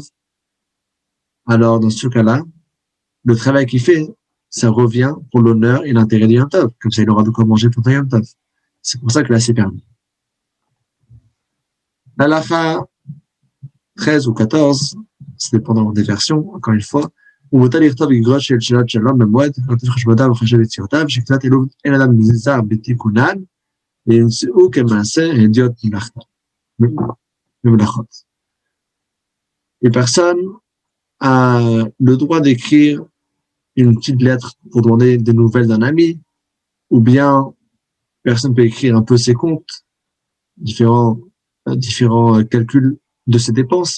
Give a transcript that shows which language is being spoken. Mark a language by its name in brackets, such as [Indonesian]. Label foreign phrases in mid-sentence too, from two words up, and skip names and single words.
[French] Alors, dans ce cas-là, le travail qu'il fait, ça revient pour l'honneur et l'intérêt de Yom Tov. Comme ça, il aura de quoi manger pendant Yom Tov. C'est pour ça que là, c'est permis. La halakha 13 ou 14, c'est dépendant des versions, encore une fois, [Hebrew] ומותר לכתוב אגרות של שאלת שלום במועד, כתוב חשבונותיו וחשב יצירותיו, שכתבת אין אדם נזהר בתיקונן, וימצאו כמעשה הדיוט במלאכות. [French] Une personne a le droit d'écrire une petite lettre pour demander des nouvelles d'un ami, ou bien personne peut écrire un peu ses comptes, différents calculs de ses dépenses.